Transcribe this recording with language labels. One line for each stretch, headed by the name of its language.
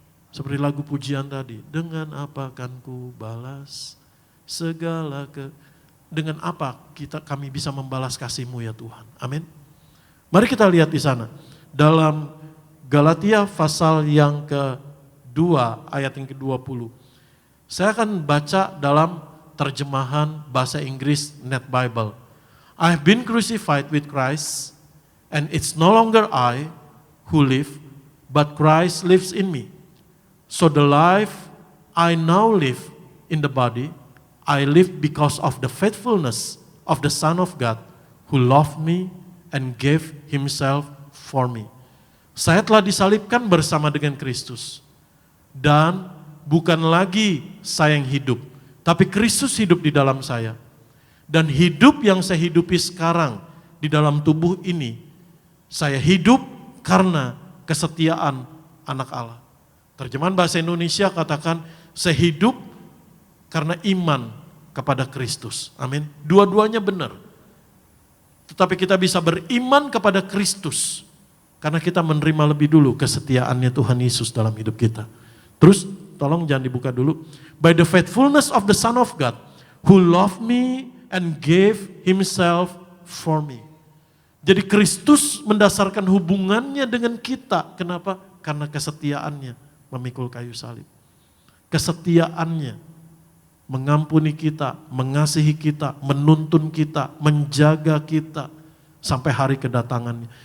Indonesian: Seperti lagu pujian tadi, dengan apa akan ku balas segala dengan apa kami bisa membalas kasih-Mu ya Tuhan, amin. Mari kita lihat di sana dalam Galatia pasal yang kedua ayat yang ke-20. Saya akan baca dalam terjemahan bahasa Inggris Net Bible.
English: I've been crucified with Christ, and it's no longer I who live, but Christ lives in me. So the life I now live in the body, I live because of the faithfulness of the Son of God who loved me and gave himself for me.
Indonesian: Saya telah disalibkan bersama dengan Kristus. Dan bukan lagi saya yang hidup, tapi Kristus hidup di dalam saya. Dan hidup yang saya hidupi sekarang di dalam tubuh ini, saya hidup karena kesetiaan anak Allah. Terjemahan bahasa Indonesia katakan, saya hidup karena iman kepada Kristus. Amin. Dua-duanya benar. Tetapi kita bisa beriman kepada Kristus karena kita menerima lebih dulu kesetiaannya Tuhan Yesus dalam hidup kita. Terus tolong jangan dibuka dulu.
English: By the faithfulness of the Son of God who loved me and gave himself for me.
Indonesian: Jadi Kristus mendasarkan hubungannya dengan kita. Kenapa? Karena kesetiaannya memikul kayu salib. Kesetiaannya mengampuni kita, mengasihi kita, menuntun kita, menjaga kita sampai hari kedatangannya.